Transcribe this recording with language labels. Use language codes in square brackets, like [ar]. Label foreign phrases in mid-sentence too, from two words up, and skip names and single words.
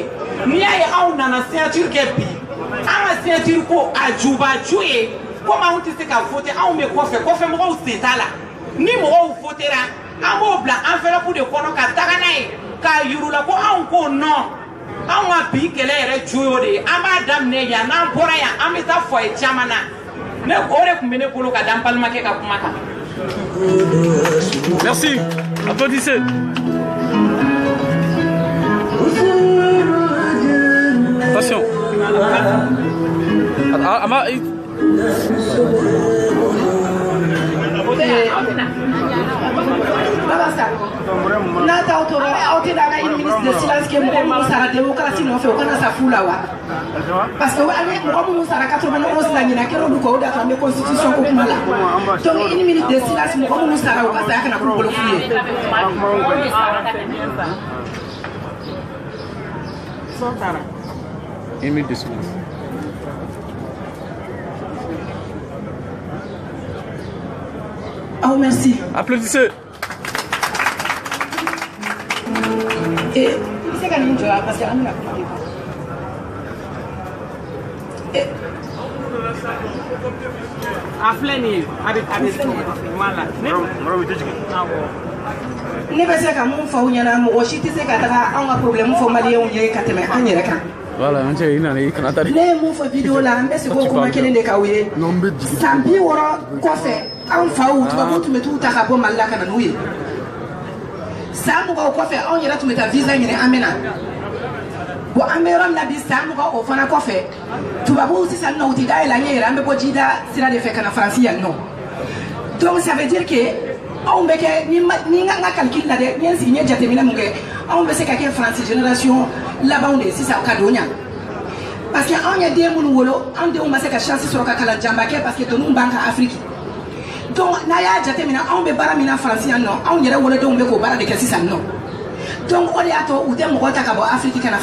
[bm] n'i y'a ye aw nana signature kɛ bi an ka signature ko a jubaju ye komi anw tɛ se ka voter anw bɛ kɔfɛ mɔgɔw sen t'a la ni mɔgɔw votera an b'o bila enveloppe de kɔnɔ ka taga n'a ye k'a yir'u la ko anw ko non anw ka bi kɛlɛ yɛrɛ ju y'o de ye an b'a daminɛ yan n'an bɔra yan an bɛ taa foyer caman na ne o de tun bɛ ne bolo ka da n balimakɛ ka kuma kan. [fr] Merci. Applaudissez. Attention. [bm] n'a t'aw tora aw tɛ daga [fr] une minute de silence [bm] kɛ mɔgɔ minnu sara démocratie nɔfɛ o kana sa fu la wa parce que mɔgɔ minnu sara 91 la ɲina kɛra olu kɔ o de y'a to an bɛ constitution ko kuma la [fr] donc une minute de silence [bm] mɔgɔ minnu sara o ka saya kana k'u bolo fu ye. [fr] Une minute de silence. Oh merci. Applaudissez. Et c'est quand même parce que on a [bm] a filɛ nin ye a bɛ voilà ne bɛ se ka mun fɔ aw ɲɛna mɔgɔ si tɛ se ka taga anw ka problème fɔ maliyɛnw ye ka tɛmɛ an yɛrɛ kan. [fr] Voilà, on tient une kana tari. [bm] Ne ye mun fɔ vidéo la n bɛ se k'o kuma kelen de k'aw ye san 60 kɔfɛ anw faw tubabuw tun bɛ t'u ta ka bɔ Mali la ka na n'u ye san 20 kɔfɛ anw yɛrɛ tun bɛ taa visa ɲini an bɛ na bon an bɛ yɔrɔ min na bi san 20 o fana kɔfɛ tubabuw sisan nɔ u tɛ dayɛlɛ an ye yɛrɛ an bɛ bɔ jida sira de fɛ ka na Faransi yan nɔ [fr] donc ça veut dire que [bm] anw bɛ kɛ ni n ka calcul la dɛ n ye n sigi n ye jateminɛ mun kɛ anw bɛ se ka kɛ Faransi génération labanw de sisan ka don ɲa [fr] parce que [bm] anw ye den minnu wolo anw denw ma se ka chance sɔrɔ ka kalan janba kɛ [fr] parce que [bm] tɔninw b'an ka Afrique donc n'a y'a jateminɛ anw bɛ baara min na Faransi yan nɔ anw yɛrɛ wolodenw bɛ k'o baara de kɛ sisan nɔ donc o de y'a to u tɛ mɔgɔ ta ka bɔ Afrique ka na